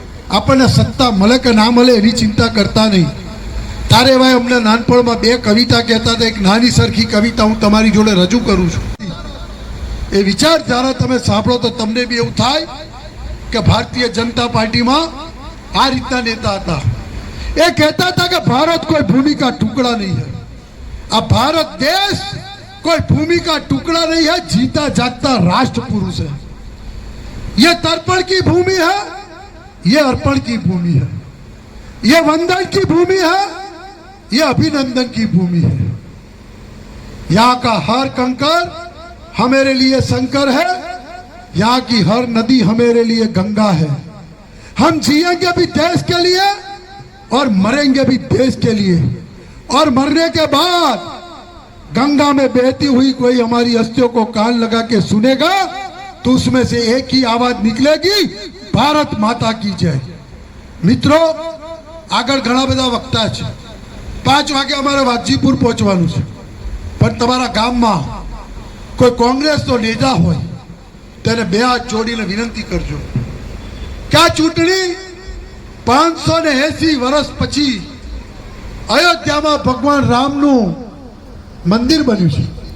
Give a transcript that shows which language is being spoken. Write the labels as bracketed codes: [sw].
[gu] આપણને સત્તા મળે કે ના મળે એની ચિંતા કરતા નહીં. તારે ભાઈ અમને નાનપણમાં 2 કવિતા કહેતા હતા. એક નાની સરખી કવિતા હું તમારી જોડે રજૂ કરું છું. એ વિચારધારા તમે સાંભળો તો તમને બી એવું થાય કે ભારતીય જનતા પાર્ટીમાં આ રીતના નેતા હતા. એ કહેતા હતા કે ભારત કોઈ ભૂમિ [hi] का टुकड़ा नहीं है, [gu] આ ભારત દેશ [hi] कोई भूमि का टुकड़ा नहीं है, जीता जागता राष्ट्र पुरुष है. ये तर्पण की भूमि है, ये अर्पण की भूमि है. ये वंदन की भूमि है, ये अभिनंदन की भूमि है। यहाँ का हर कंकर हमारे लिए शंकर है, यहाँ की हर नदी हमारे लिए गंगा है। हम जिएंगे भी देश के लिए और मरेंगे भी देश के लिए, और मरने के बाद गंगा में बहती हुई कोई हमारी अस्थियों को कान लगा के सुनेगा तो उसमें से एक ही आवाज निकलेगी, भारत माता की जय। [gu] મિત્રો આગળ ઘણા બધા વક્તા છે, 5 વાગે અમારે વાજીપુર પહોંચવાનું છે, પણ તમારા ગામમાં કોઈ કોંગ્રેસનો નેતા હોય તેને 2 હાથ જોડીને વિનંતી કરજો કે આ ચૂંટણી 580 વર્ષ પછી અયોધ્યામાં ભગવાન રામનું મંદિર બન્યું છે।